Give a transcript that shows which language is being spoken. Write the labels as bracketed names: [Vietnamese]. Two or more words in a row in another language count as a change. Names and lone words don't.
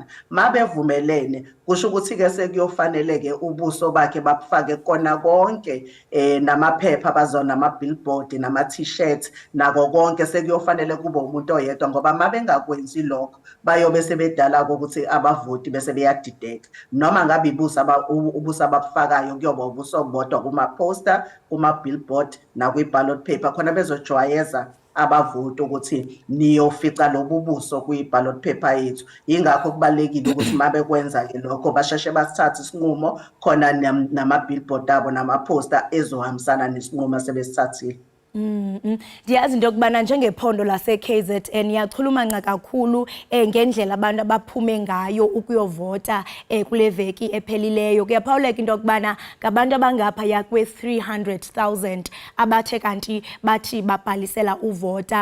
[Zulu] Mabevumelene kusho ukuthi-ke sekuyofanele-ke ubuso bakhe babufake kona konke namaphepha bazona nama-billboard nama-t-shirt nako konke sekuyofanele kube umuntu oyedwa ngoba mabengakwenzi lokho bayobe sebedala ukuthi abavoti bese beyadideka noma ngabe ubuso ababufakayo kuyoba ubuso bodwa kuma-poster kuma-billboard nakwi-ballot paper khona bezojwayeza abavoti ukuthi niyofica lobu buso kwi-ballot paper yethu. Yingakho kubalulekile ukuthi mabekwenza-ke lokho basheshe basithathe isinqumo khona nama-billboard abo nama-poster ezohambisana nesinqumo sebesithathile. [Xhosa] Ndiyazi into yokubana njengephondo lase-KZN yachulumanca kakhulu ngendlela abantu abaphume ngayo ukuyovota kule veki ephelileyo. Kuyaphawuleka into yokubana ngabantu abangaphaya kwe-300,000 abathe kanti bathi babhalisela uvota.